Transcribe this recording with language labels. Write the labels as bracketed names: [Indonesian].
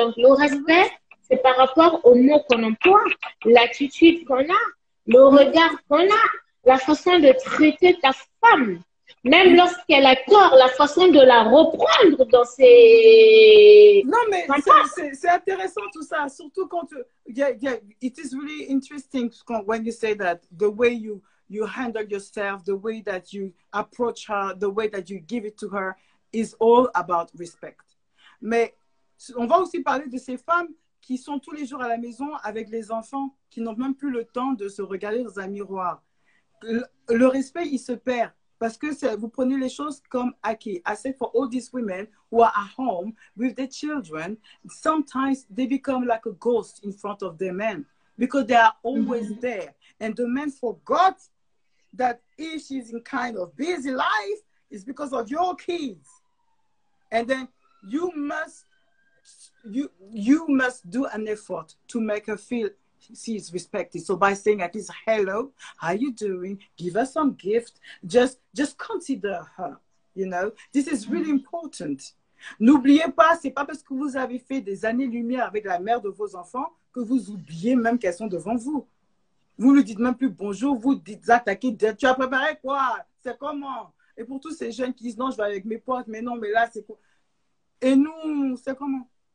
[French] Donc, le respect, c'est par rapport aux mots qu'on emploie, l'attitude qu'on a, le regard qu'on a, la façon de traiter ta femme. Même lorsqu'elle a tort, la façon de la reprendre dans ses... Non, mais c'est intéressant tout ça. Surtout quand [English] it is really interesting when you say that the way you handle yourself, the way that you approach her, the way that you give it to her is all about respect. [French] Mais on va aussi parler de ces femmes qui sont tous les jours à la maison avec les enfants, qui n'ont même plus le temps de se regarder dans un miroir. Le respect, il se perd. Parce que vous prenez les choses comme acquis. [English] I said for all these women who are at home with their children, sometimes they become like a ghost in front of their men because they are always there. And the man forgot that if she's in kind of busy life, it's because of your kids. And then you must do an effort to make her feel she is respected. So by saying at least hello, how you doing? Give her some gift. Just consider her. You know, this is really important. [French] N'oubliez pas, c'est pas parce que vous avez fait des années-lumière avec la mère de vos enfants que vous oubliez même qu'elles sont devant vous. Vous ne dites même plus bonjour, vous dites attaquer, tu as préparé quoi? C'est comment? Et pour tous ces jeunes qui disent non, je vais avec mes potes, mais non, mais là, c'est quoi? Et nous, c'est comment?